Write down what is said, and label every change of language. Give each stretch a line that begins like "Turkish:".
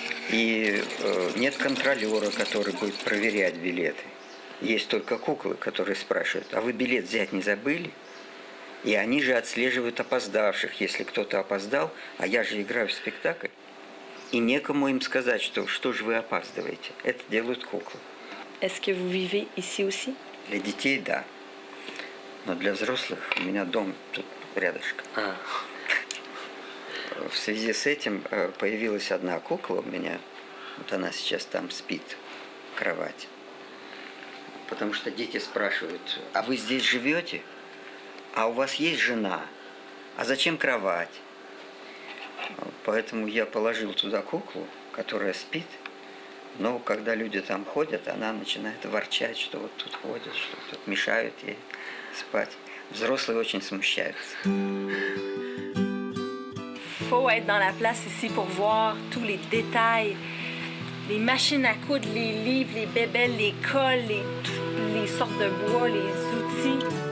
Russian: И нет контролера, который будет проверять билеты. Есть только куклы, которые спрашивают, а вы билет взять не забыли? И они же отслеживают опоздавших, если кто-то опоздал, а я же играю в спектакль. И некому им сказать, что же вы опаздываете. Это делают куклы.
French: Est-ce que vous vivez ici aussi?
Russian: Для детей – да. Но для взрослых у меня дом тут рядышком. В связи с этим появилась одна кукла у меня. Вот она сейчас там спит в кровати. Потому что дети спрашивают, а вы здесь живете? А у вас есть жена? А зачем кровать? Поэтому я положил туда куклу, которая спит. Но когда люди там ходят, она начинает ворчать, что вот тут ходят, что тут мешают ей спать. Взрослые очень смущаются.
French: Faut être dans la place ici pour voir tous les détails, les machines à coudre, les livres, les bébelles, les colles, les sortes de bois, les outils.